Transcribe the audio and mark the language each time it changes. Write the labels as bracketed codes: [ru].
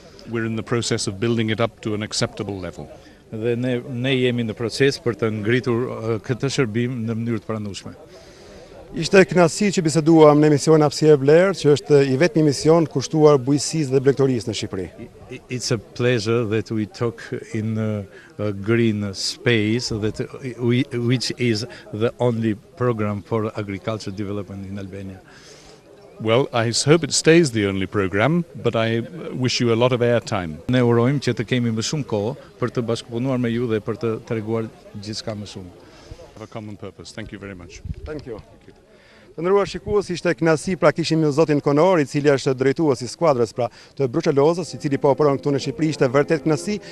[en] we're in the process of building it up to an acceptable level. [sq] Dhe ne jemi në proces për të ngritur këtë shërbim në mënyrë të pranueshme. Ishte kënaqësi që biseduam në emisionin Hapësirë Vlerë, që është I vetmi emision kushtuar bujqësisë dhe blegtorisë në Shqipëri. [en] It's a pleasure that we talk in a green space which is the only program for agriculture development in Albania. Well, I hope it stays the only program, but I wish you a lot of airtime. [sq] Ne urojmë që të kemi më shumë kohë për të bashkëpunuar me ju dhe për të treguar gjithçka më shumë. [en] Have a common purpose. Thank you very much. Thank you. [sq] Të nderuar shikues, ishte kënaqësi pra kishim zotin Konor, I cili është drejtuesi I skuadrës pra të bruçelozës, I cili po operon këtu në Shqipëri, ishte vërtet kënaqësi.